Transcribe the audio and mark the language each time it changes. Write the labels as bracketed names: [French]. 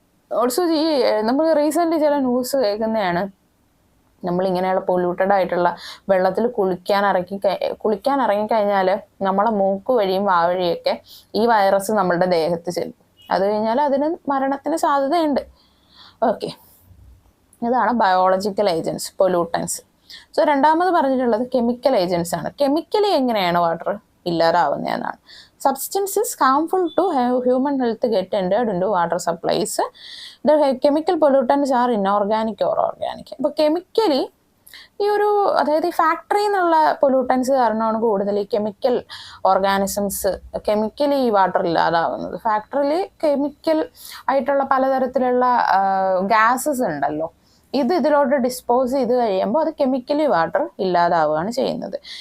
[Malayalam] Also ഈ നമ്മൾ recently ചില ന്യൂസ് കേൾക്കുന്നതാണ്, നമ്മളിങ്ങനെയുള്ള പൊല്യൂട്ടഡ് ആയിട്ടുള്ള വെള്ളത്തിൽ കുളിക്കാൻ ഇറങ്ങിക്കഴിഞ്ഞാൽ നമ്മളെ മൂക്ക് വഴിയും വാ വഴിയൊക്കെ ഈ വൈറസ് നമ്മളുടെ ദേഹത്ത് ചെല്ലും. അത് കഴിഞ്ഞാൽ അതിന് മരണത്തിന് സാധ്യതയുണ്ട്. ഓക്കെ, ഇതാണ് ബയോളജിക്കൽ ഏജൻസ്, പൊല്യൂട്ടൻസ്. സോ രണ്ടാമത് പറഞ്ഞിട്ടുള്ളത് കെമിക്കൽ ഏജൻസ് ആണ്. കെമിക്കലി എങ്ങനെയാണ് water ഇല്ലാതാവുന്നതെന്നാണ്. [English] Substances harmful to human health get entered into water supplies. The chemical pollutants are inorganic or organic. [Malayalam] അപ്പോൾ കെമിക്കലി ഈ ഒരു, അതായത് ഈ ഫാക്ടറിയിൽ നിന്നുള്ള പൊല്യൂട്ടൻസ് കാരണമാണ് കൂടുതൽ ഈ കെമിക്കൽ ഓർഗാനിസംസ് കെമിക്കലി ഈ വാട്ടർ ഇല്ലാതാവുന്നത്. ഫാക്ടറിയിൽ കെമിക്കൽ ആയിട്ടുള്ള പലതരത്തിലുള്ള ഗ്യാസസ് ഉണ്ടല്ലോ, ഇതിലോട്ട് ഡിസ്പോസ് ചെയ്ത് കഴിയുമ്പോൾ അത് കെമിക്കലി വാട്ടർ ഇല്ലാതാവുകയാണ് ചെയ്യുന്നത്.